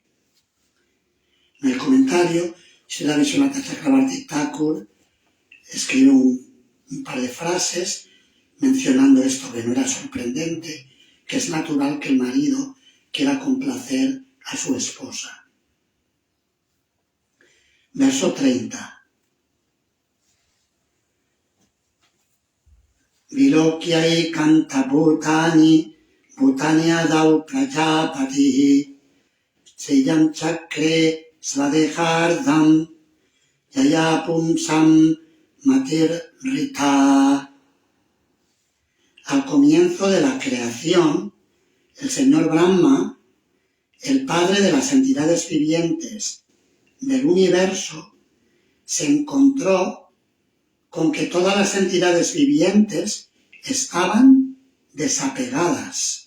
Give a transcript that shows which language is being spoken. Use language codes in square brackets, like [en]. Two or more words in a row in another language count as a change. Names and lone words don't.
[es] En el comentario, Srila Vishwanath Chakravarti Thakur escribe un par de frases mencionando esto, que no era sorprendente, que es natural que el marido quiera complacer a su esposa. Verso 30. [sa] Vilokyai kanta bhutani, bhutani adau prajapatihi, seyam chakre svadehardam, yaya pumsam matir rita. [es] Al comienzo de la creación, el señor Brahma, el padre de las entidades vivientes del universo, se encontró con que todas las entidades vivientes estaban desapegadas.